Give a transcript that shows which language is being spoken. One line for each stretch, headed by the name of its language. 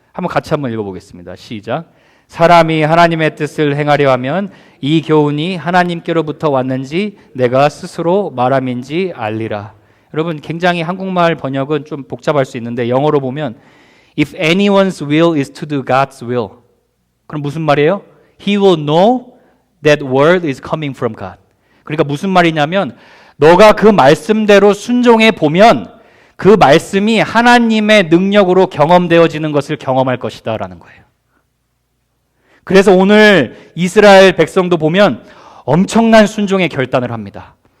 Korean: 같이 한번 읽어보겠습니다. 시작. 사람이 하나님의 뜻을 행하려 하면 이 교훈이 하나님께로부터 왔는지 내가 스스로 말함인지 알리라. 여러분, 굉장히 한국말 번역은 좀 복잡할 수 있는데 영어로 보면
English: If anyone's will is to do God's will.
Korean: 그럼 무슨 말이에요?
English: He will know that word is coming from God.
Korean: 그러니까 무슨 말이냐면 너가 그 말씀대로 순종해 보면 그 말씀이 하나님의 능력으로 경험되어지는 것을 경험할 것이다 라는 거예요. 그래서 오늘 이스라엘 백성도 보면 엄청난 순종의 결단을 합니다.